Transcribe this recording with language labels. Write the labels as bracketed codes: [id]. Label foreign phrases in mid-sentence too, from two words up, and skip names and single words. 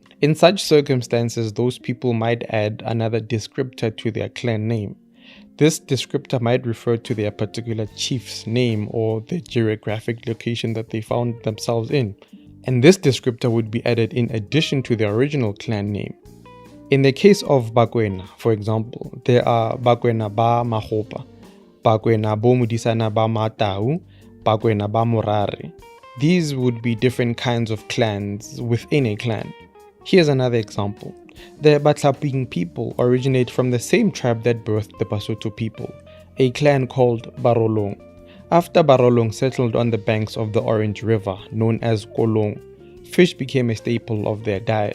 [en] In such circumstances, those people might add another descriptor to their clan name. This descriptor might refer to their particular chief's name or the geographic location that they found themselves in. And this descriptor would be added in addition to the original clan name. In the case of Bakwena, for example, there are Bakwena ba Mahopa, Bakwena bo Mudisana ba Matau, Bakwena ba Morare. These would be different kinds of clans within a clan. Here's another example. The Batlaping people originate from the same tribe that birthed the Basotho people, a clan called Barolong. After Barolong settled on the banks of the Orange River, known as Kolong, fish became a staple of their diet.